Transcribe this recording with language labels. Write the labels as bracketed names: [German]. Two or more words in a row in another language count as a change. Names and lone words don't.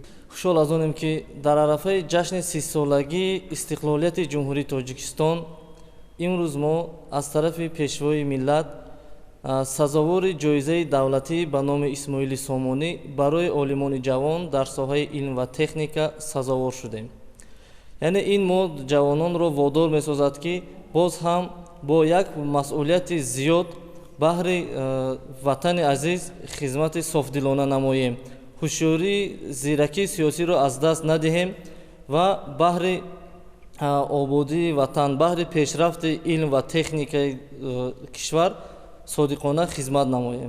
[Tajik] خوشحال از آنیم که در عرفه جشن 30 سالگی استقلالیت جمهوری تاجیکستان امروز ما از طرف پیشوای ملت سزاوار جایزه دولتی به نام اسماعیل سامونی برای عالمان جوان در ساحه علم و تکنیک سزاوار شدیم. یعنی این ما جوانان را وادار می‌سازد که باز هم با یک مسئولیت زیاد баҳри ватани азиз хизмати софдилона намоем, ҳушёрии зиракии сиёсиро аз даст надиҳем ва баҳри ободии ватан, баҳри пешрафти илм ва техникаи кишвар содиқона хизмат намоем.